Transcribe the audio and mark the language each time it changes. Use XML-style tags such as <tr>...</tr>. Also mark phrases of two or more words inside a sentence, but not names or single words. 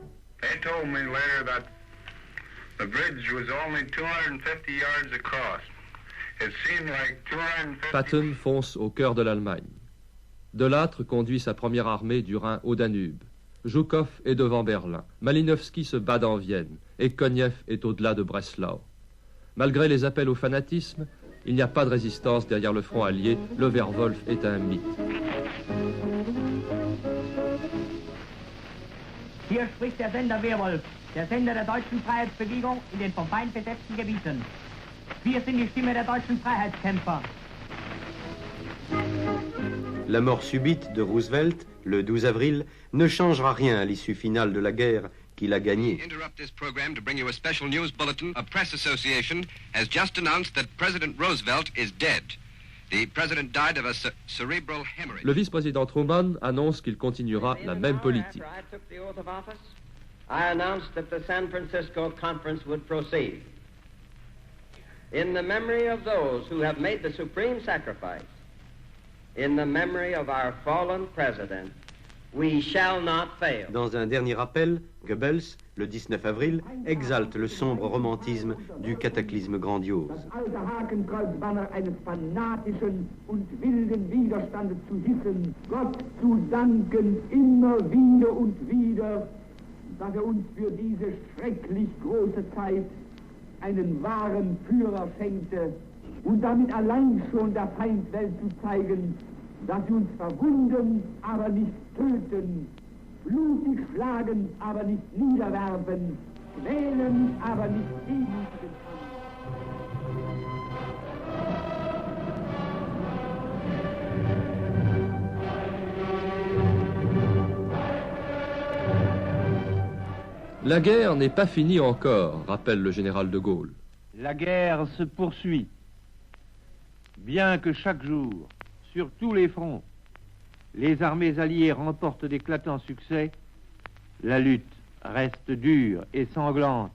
<en>They told me later that the bridge was only 250 yards across. It seemed like 250.</en> <fr>Patton fonce au cœur de l'Allemagne. De Lattre conduit sa première armée du Rhin au Danube. Zhukov est devant Berlin. Malinowski se bat dans Vienne. Et Konev est au-delà de Breslau. Malgré les appels au fanatisme, il n'y a pas de résistance derrière le front allié. Le Werwolf est un mythe.</fr> <de>Hier spricht der Sender Werwolf, der Sender der deutschen Freiheitsbewegung in den vom Feind besetzten Gebieten. Wir sind die Stimme der deutschen Freiheitskämpfer.</de> <fr>La mort subite de Roosevelt, le 12 avril, ne changera rien à l'issue finale de la guerre qu'il a gagnée.</fr> <en>Interrupt this program to bring you a special news bulletin. A press association has just announced that President Roosevelt is dead. The president died of a cerebral hemorrhage.</en> <fr>Le vice-président Truman annonce qu'il continuera la même politique.</fr> <en>I announced that the San Francisco Conference would proceed. In the memory of those who have made the supreme sacrifice, in the memory of our fallen president, we shall not fail.</en> <fr>Dans un dernier appel, Goebbels, le 19 avril, exalte le sombre romantisme du cataclysme grandiose.</fr> <de>Das alte Hakenkreuzbanner eines fanatischen und wilden Widerstandes zu hissen, Gott zu danken immer wieder und wieder, dass uns für diese schrecklich große Zeit einen wahren Führer schenkte und damit allein schon der Feindwelt zu zeigen, dass sie uns verwunden, aber nicht töten, blutig schlagen, aber nicht niederwerfen, quälen, aber nicht demütigen.</de> <fr>La guerre n'est pas finie encore, rappelle le général de Gaulle. La guerre se poursuit, bien que chaque jour, sur tous les fronts, les armées alliées remportent d'éclatants succès, la lutte reste dure et sanglante.</fr>